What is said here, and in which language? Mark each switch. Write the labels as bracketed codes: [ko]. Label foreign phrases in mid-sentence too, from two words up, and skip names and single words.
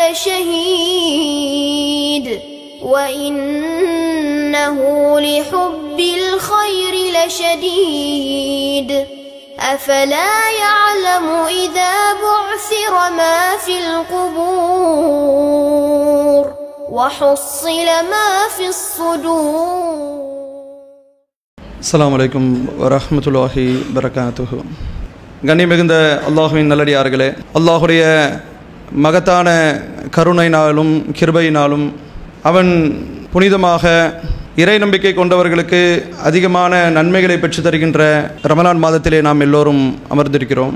[ar] لشهيد وإنه لحب الخير لشديد أفلا يعلم إذا بعثر ما في القبور وحصل ما في الصدور. السلام عليكم ورحمة الله وبركاته. [ta] கண்ணியமிகுந்த அல்லாஹுவின் நல்லடியார்களே, அல்லாஹுடைய மகத்தான கருணையினாலும் கிருபையினாலும் அவன் புனிதமாக இறை நம்பிக்கை கொண்டவர்களுக்கு அதிகமான நன்மைகளை பெற்று தருகின்ற ரமலான் மாதத்திலே நாம் எல்லோரும் அமர்ந்திருக்கிறோம்.